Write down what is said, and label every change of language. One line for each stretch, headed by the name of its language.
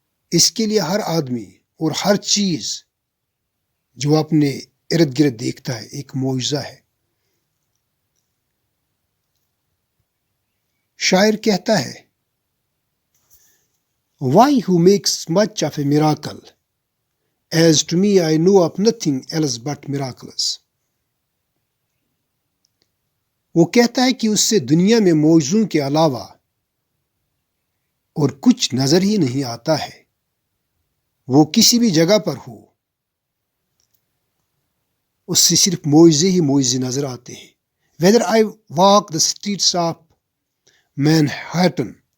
Urdu: اس کے لیے ہر آدمی اور ہر چیز جو اپنے ارد گرد دیکھتا ہے ایک معجزہ ہے۔ شاعر کہتا ہے
English: Why who makes much of a miracle? As to me I know of nothing else but miraculous.
Urdu: وہ کہتا ہے کہ اس سے دنیا میں معجزوں کے علاوہ اور کچھ نظر ہی نہیں آتا ہے۔ وہ کسی بھی جگہ پر ہو، اس سے صرف معجزے ہی معجزے نظر آتے ہیں۔
English: Whether I walk the streets of Manhattan،